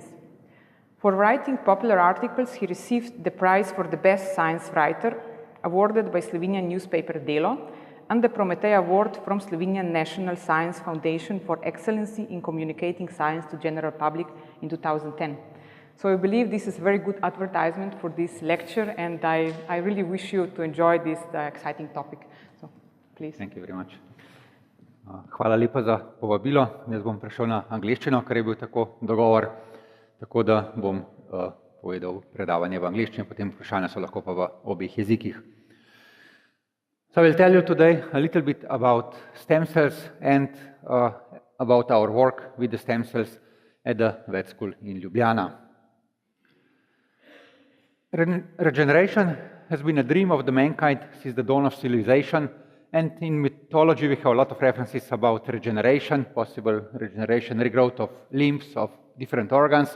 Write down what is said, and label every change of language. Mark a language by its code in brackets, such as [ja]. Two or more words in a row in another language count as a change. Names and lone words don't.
[en] For writing popular articles, he received the prize for the best science writer, awarded by Slovenian newspaper Delo, and the Prometej Award from Slovenian National Science Foundation for excellency in communicating science to general public in 2010. So I believe this is a very good advertisement for this lecture, and I really wish you to enjoy this exciting topic. So, please. Thank you very much. [sl] Hvala lepa za povabilo. Jaz bom prešel na angleščino, ker je bil tako dogovor. Tako da bom povedal predavanje v angleščini, potem vprašanja so lahko pa v obeh jezikih. [en] So I will tell you today a little bit about stem cells and about our work with the stem cells at the vet school in Ljubljana. Regeneration has been a dream of the mankind since the dawn of civilization, and in mythology we have a lot of references about regeneration, possible regeneration, regrowth of limbs, of different organs.